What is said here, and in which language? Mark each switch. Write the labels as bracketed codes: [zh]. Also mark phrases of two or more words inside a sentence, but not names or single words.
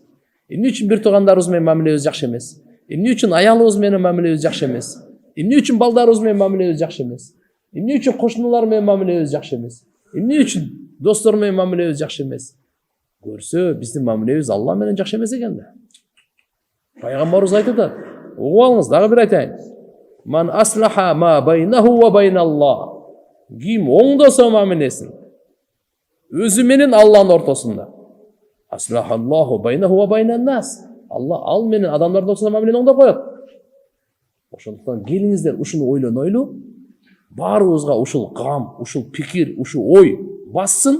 [ky] Эмне үчүн бир туугандарыбыз менен мамилебиз жакшы эмес? Эмне үчүн аялыбыз менен мамилебиз жакшы эмес? Эмне үчүн балдарыбыз менен мамилебиз жакшы эмес? Эмне үчүн кошуналар менен мамилебиз жакшы эмес? Эмне үчүн достор менен мамилебиз жакшы эмес. Көрсө биздин мамилебиз Алла менен жакшы эмес экен да. Пайгамбарыбыз айтып атат. Угуп алыңыз, дагы бир айтайын. [ar] من أصلح ما بينه وبين الله. [ky] Ким оңдосо мамилесин өзү менен Алланын ортосунда. [ar] أصلح الله بينه وبين الناس. [ky] Алла ал менен адамдардын ортосунда мамилени оңдоп коет. Ошондуктан келиңиздер ушуну ойлонойлу. Баарыбызга ушул гам, ушул пикир, ушул ой бассын.